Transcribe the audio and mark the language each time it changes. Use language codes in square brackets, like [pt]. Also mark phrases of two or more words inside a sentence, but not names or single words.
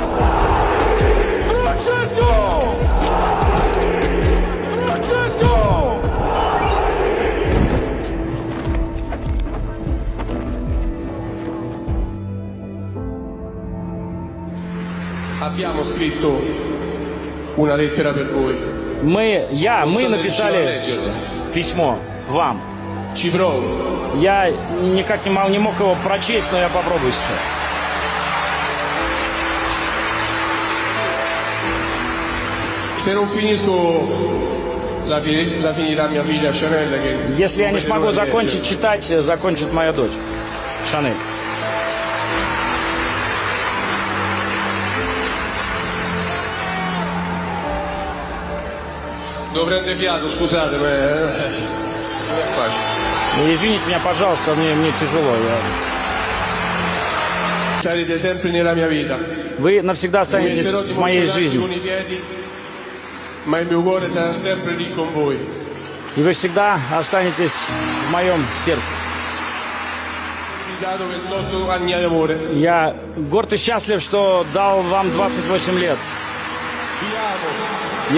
[it] Francesco! Francesco! Abbiamo scritto una lettera per voi. [ru] Мы написали письмо вам. [it] Ci provo. [ru] Я никак не мог его прочесть, но я попробую сейчас. [it] Se non finisco la finirà mia figlia Chanel che... [ru] Если я не смогу закончить читать, закончит моя дочь Шанель. [it] Devo prendere fiato, scusate, ma non è facile. [ru] Извините меня, пожалуйста, мне тяжело. [it] Sarete sempre nella mia vita. [ru] Вы навсегда останетесь в моей жизни. [it] Con i piedi, ma il mio cuore sarà sempre lì con voi. [ru] И вы всегда останетесь в моем сердце. [it] Dato per 8 anni di amore. [ru] Я горд и счастлив, что дал вам 28 лет. [it] Vi amo.